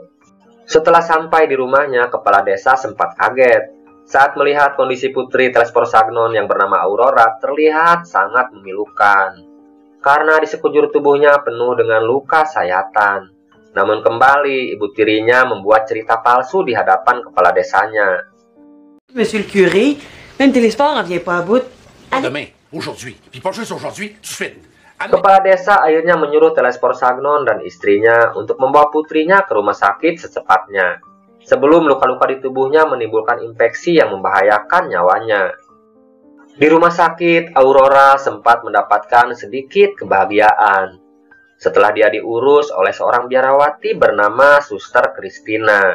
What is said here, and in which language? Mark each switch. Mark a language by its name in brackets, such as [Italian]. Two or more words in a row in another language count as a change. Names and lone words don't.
[Indonesian] Setelah sampai di rumahnya, kepala desa sempat kaget saat melihat kondisi putri Telesporsagnon yang bernama Aurora terlihat sangat memilukan. Karena di sekujur tubuhnya penuh dengan luka sayatan. Namun kembali, ibu tirinya membuat cerita palsu di hadapan kepala desanya. [French] Monsieur le curé, même Télésport n'en vient pas à bout. Pas demain, aujourd'hui. Puis pas juste aujourd'hui, tout de suite. [Indonesian] Kepala desa akhirnya menyuruh Telespor Sagnon dan istrinya untuk membawa putrinya ke rumah sakit secepatnya, sebelum luka-luka di tubuhnya menimbulkan infeksi yang membahayakan nyawanya. Di rumah sakit, Aurora sempat mendapatkan sedikit kebahagiaan setelah dia diurus oleh seorang biarawati bernama Suster Christina.